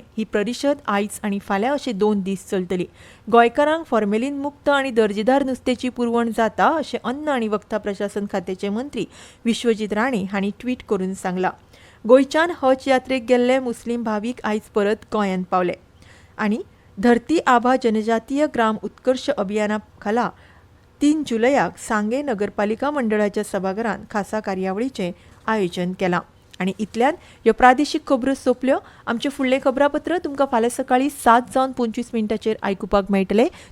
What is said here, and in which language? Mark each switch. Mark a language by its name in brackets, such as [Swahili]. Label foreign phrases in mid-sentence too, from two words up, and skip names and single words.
[Konkani] ही परिशद आयज आनी फाल्यां अशे 2 दीस चलतली. गोंयकारांक फॉर्मेलिन मुक्त आनी दर्जेदार नुस्त्याची पुरवण जाता अशें अन्न आनी वखदां प्रशासन खात्याचे मंत्री विश्वजीत राणे हांणी ट्वीट करून सांगलां. गोंयच्यान हज यात्रेक गेल्ले मुस्लीम भावीक आयज परत गोंयांत पावले आनी धरती आभा जनजातीय ग्राम उत्कर्श अभियाना खाला 3 जुलयाक सांगे नगरपालिका मंडळाच्या सभाघरांत खासा कार्यावळीचें आयोजन केलां. आनी इतल्यान ह्यो प्रादेशीक खबरो सोंपल्यो. आमचे फुडलें खबरापत्र तुमकां फाल्यां सकाळीं 7:25 आयकुपाक मेळटलें.